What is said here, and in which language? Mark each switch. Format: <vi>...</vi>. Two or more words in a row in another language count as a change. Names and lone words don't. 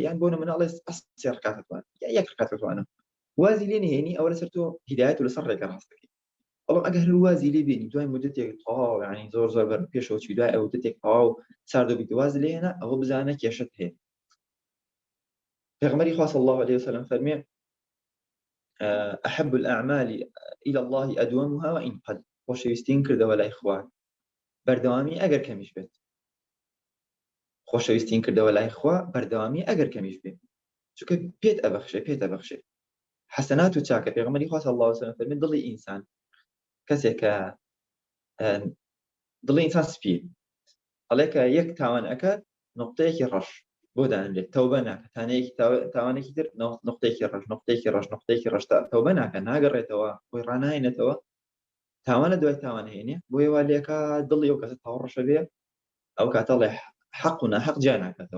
<ckb>یان بۆ نمونە ئەڵێ 3 ڕەکعەت دەتوانم یا 1 ڕەکعەت دەتوانم، وازی لێ نهێنی، ئەوە لەسەر تۆ هیدایەت و لەسەر ڕێگە ڕاستەکەی. بەڵام ئەگەر هەر وازی لێ بینی دوای مدەتێک تەواو، یعنی زۆر زۆر بەر پێشەوە چی دوای ئەو مدەتێک تەواو سارد بیت وازی لێ هێنا، ئەوە بزانە کێشەت هەیە.</ckb> <ar>پێغەمبەری خوا صلی الله عليه وسلم فەرمێ أحب الأعمال إلى الله أدومها وإن قل.</ar> <ckb>خۆشەویستترین کردەوە لای خوا بەردەوامی ئەگەر کەمیش بێت. خۆشەویستترین کردەوە لای خوا بەردەوامی ئەگەر کەمیش بێت، چونکە پێت ئەبەخشێ. حەسەنات و چاکە. پێغەمبەری خوا</ckb> <ar>صلی الله عليه وسلم</ar> <ckb>فەرمێ دڵی ئینسان، کەسێکە دڵی ئینسان سپی، ئەڵێ کە یەک تاوان ئەکات نقطەیەکی ڕەش بۆ دانرێت، تەوبە ناکە، تانەیەکی تاوانێکی تر نقطەیەکی ڕەش تەوبە ناکە، ناگەڕێتەوە، خۆی ڕاناهێنێتەوە، تاوانە دوای تاوانە هێنێ، بۆیە وا لێکە دڵی ئەو کەسە تاو ڕەشە بێ، ئەو کاتە ئەڵێ حەق و ناحەق جیا ناکاتەوە.</ckb>